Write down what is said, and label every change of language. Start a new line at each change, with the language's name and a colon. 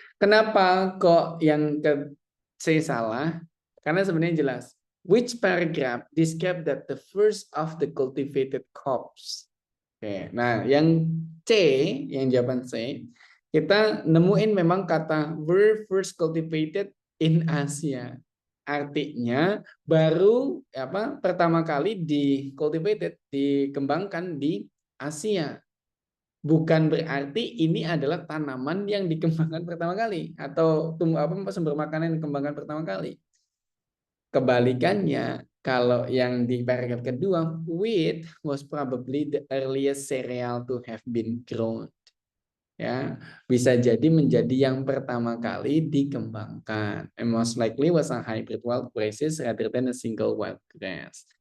Indonesian: Kenapa kok yang ke C salah? Karena sebenarnya jelas.
English: Which paragraph describe that the first of the cultivated crops?
Indonesian: Oke, nah yang C, yang jawaban C, kita nemuin memang kata
English: were first cultivated in Asia.
Indonesian: Artinya baru pertama kali dikembangkan di Asia. Bukan berarti ini adalah tanaman yang dikembangkan pertama kali atau sumber makanan yang dikembangkan pertama kali. Kebalikannya, kalau yang di paragraf kedua,
English: wheat was probably the earliest cereal to have been grown.
Indonesian: Ya, bisa jadi menjadi yang pertama kali dikembangkan.
English: And most likely was a hybrid wild grasses rather than a single wild grass.